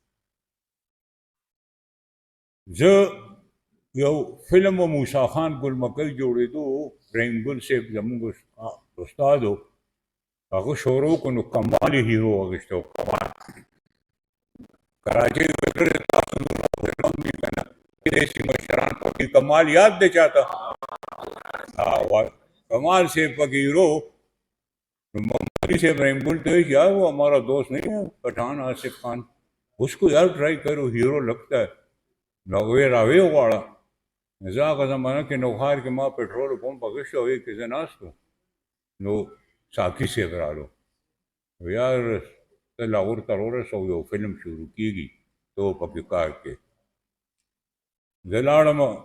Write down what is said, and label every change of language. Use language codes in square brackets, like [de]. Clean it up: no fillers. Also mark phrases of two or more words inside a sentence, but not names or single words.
[ps] زه یو فلم و موسی خان ګل مکۍ جوړېدو رحیم ګل صاحب زموږ استاد و هغه شروع کړو نو کمال هیرو اخیستی و کمال کراچۍ کې تاسو کم دي که نه داسې مشران پکې کمال یاد دی چاته کمال صاحب پکې هیرو محمد صاحب رحیم ګل ته وایي [ur] یار وہ ہمارا دوست نہیں ہے پٹھان آصف خان اس کو یار ٹرائی کرو ہیرو لگتا ہے [ps] راوی غواړه زه هغه زمانه کې نوښار کې ما پټرول پمپ اخیستی او کې زه ناست وم نو ساقي صاحب رالو یار ته لاهور ته راورسوه یو فلم شروع کېږي ته پکې کار کې زه لاړم